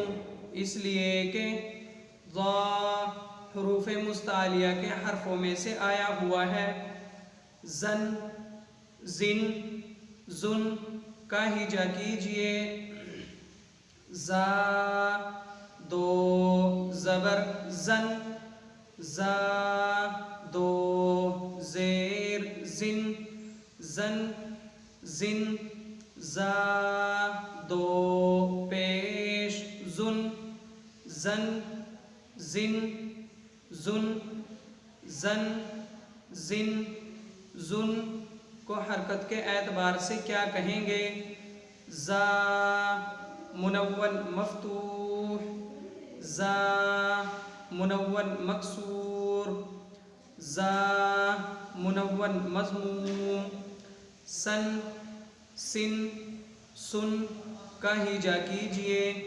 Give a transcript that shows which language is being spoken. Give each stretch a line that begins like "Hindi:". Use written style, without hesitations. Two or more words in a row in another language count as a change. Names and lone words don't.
Urdu: اس لیے کہ ضا حروف مستعلیہ کے حرفوں میں سے آیا ہوا ہے۔ زن زن زن کا ہجا کیجئے، زا دو زبر زن، زا دو زیر زن، زن زن، زا دو پیش زن، زن زن زن، زن زن زن کو حرکت کے اعتبار سے کیا کہیں گے؟ زا منون مفتوح، زا منون مکسور، زا منون مضموم، سن سن سن کا ہجا کیجئے،